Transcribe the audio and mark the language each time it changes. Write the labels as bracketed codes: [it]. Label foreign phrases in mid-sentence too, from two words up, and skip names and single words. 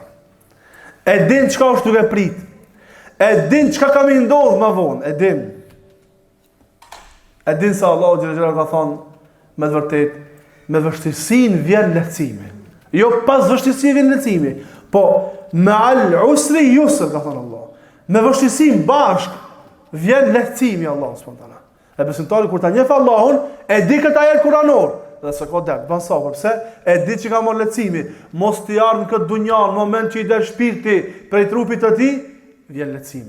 [sq] E din çka është duke prit. E din çka ka më ndodhur më vonë, e din. E din se Allahu xhelalu ka thonë me të vërtetë, me vështirësinë vjen lehtësimi. Jo pas vështirësi vjen lehtësimi, po me [ar] العسر يسر [sq] ka thënë Allah. Me vështirësi bashk vjen lehtësimi Allah [ar] سبحانه وتعالى. [sq] E besimtari kur ta njeh Allahun, e di këtë ajet kuranor, dhe s'ka dert, ban sabër, pse? E di që ka marrë lehtësimi, mos t'i ardhë në këtë dunja, në moment që i del shpirti prej trupit të tij, vjen lehtësimi.